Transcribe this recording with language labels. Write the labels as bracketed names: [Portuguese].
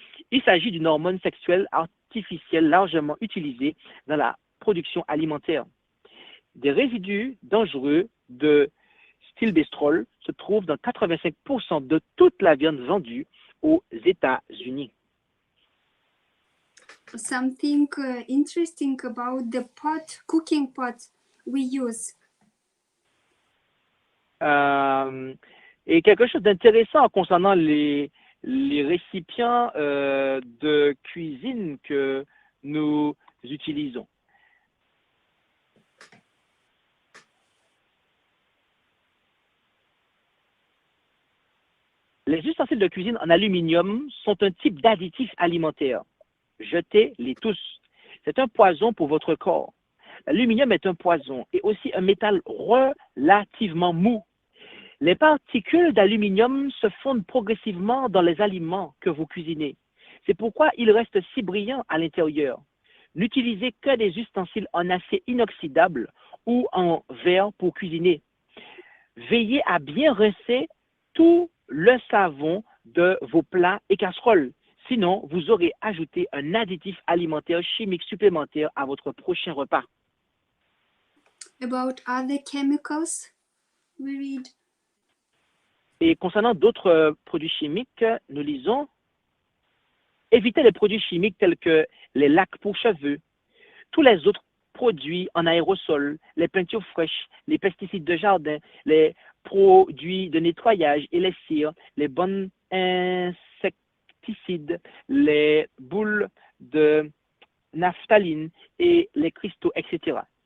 [French] Il s'agit d'une hormone sexuelle artificielle largement utilisée dans la production alimentaire. Des résidus dangereux de stilbestrol se trouvent dans 85% de toute la viande vendue aux États-Unis. [English] Something interesting about the cooking pot we use. [French] Et quelque chose d'intéressant concernant les récipients de cuisine que nous utilisons. Les ustensiles de cuisine en aluminium sont un type d'additif alimentaire. Jetez-les tous. C'est un poison pour votre corps. L'aluminium est un poison et aussi un métal relativement mou. Les particules d'aluminium se fondent progressivement dans les aliments que vous cuisinez. C'est pourquoi ils restent si brillants à l'intérieur. N'utilisez que des ustensiles en acier inoxydable ou en verre pour cuisiner. Veillez à bien rincer tout le savon de vos plats et casseroles. Sinon, vous aurez ajouté un additif alimentaire chimique supplémentaire à votre prochain repas. [English] About other chemicals, we read. [French] Et concernant d'autres produits chimiques, nous lisons « Évitez les produits chimiques tels que les lacs pour cheveux, tous les autres produits en aérosol, les peintures fraîches, les pesticides de jardin, les produits de nettoyage et les cires, les bonnes insecticides, les boules de naphtaline et les cristaux, etc.